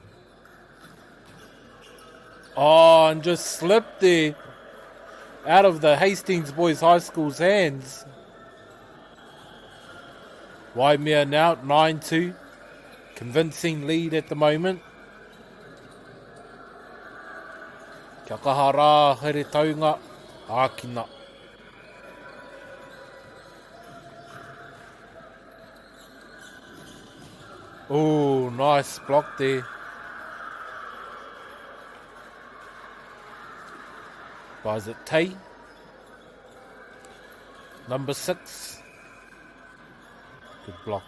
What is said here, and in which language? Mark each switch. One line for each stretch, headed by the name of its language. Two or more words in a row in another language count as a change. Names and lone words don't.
English: Oh, and just slipped there out of the Hastings Boys High School's hands. Waimea now, 9-2. Convincing lead at the moment.
Māori: Kia kaha rā, here taunga, ākina.
English: Oh, nice block there. By is it Tay? Number 6. Good block.